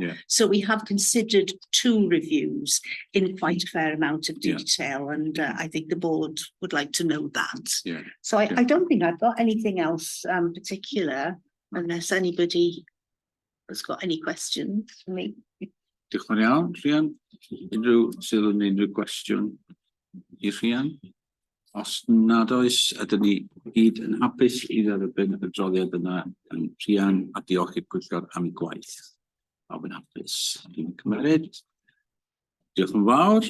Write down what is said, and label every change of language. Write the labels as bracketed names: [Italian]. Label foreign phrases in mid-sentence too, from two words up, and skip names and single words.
[English] So we have considered two reviews in quite a fair amount of detail, and I think the board would like to know that. So I don't think I've got anything else particular, unless anybody has got any questions for me. [Welsh] Diolch yn iawn, Rhian. Unrhyw sydd yn unrhyw gwestiwn i Rhian? Os nad oes, ydyn ni gyd yn hapus i dderbyn y adroddiad yna yn Rhian, a diolch i'r pwyllgor am ei gwaith. Pawb yn hapus. Dwi'n cymryd. Diolch yn fawr.